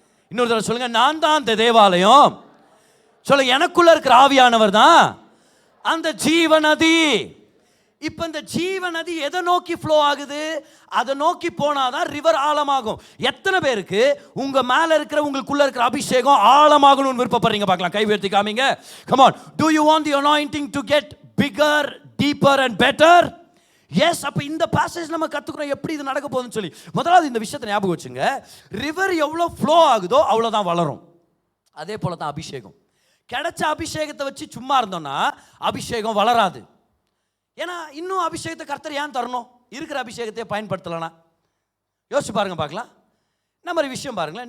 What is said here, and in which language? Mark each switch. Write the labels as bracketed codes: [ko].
[ta] இன்னொரு தடவை சொல்லுங்க, நான் தான் அந்த தேவாலயம். சொல்லுங்க, எனக்குள்ள இருக்கிற ஆவியானவர் தான் அந்த ஜீவநதி. இப்ப இந்த ஜீவநதி எதை நோக்கி ஃப்ளோ ஆகுது? அதை நோக்கி போனாதான் ரிவர் ஆழமாகும். எத்தனை பேருக்கு உங்க மேல இருக்கிற உங்களுக்குள்ள இருக்கிற அபிஷேகம் ஆழமாகணும்னு விருப்பப்படுறீங்க? பார்க்கலாம், கை உயர்த்தி காமிங்க. [en] Come on, do you want the anointing to get bigger, deeper and better? Yes. [ta] அப்ப இந்த பாசேஜ் நம்ம கத்துக்கிறோம் எப்படி இது நடக்க போகுதுன்னு சொல்லி. முதலாவது இந்த விஷயத்தை ஞாபகம் வச்சுங்க. ரிவர் எவ்வளவு ஃப்ளோ ஆகுதோ அவ்வளவுதான் வளரும். அதே போல தான் அபிஷேகம். கிடைச்ச அபிஷேகத்தை வச்சு சும்மா இருந்தோம்னா அபிஷேகம் வளராது. ஏன்னா இன்னும் அபிஷேகத்தை கர்த்தர் ஏன் தரணும்? இருக்கிற அபிஷேகத்தையே பயன்படுத்தலைன்னா யோசிச்சு பாருங்க பார்க்கலாம். இந்த மாதிரி விஷயம் பாருங்களேன்.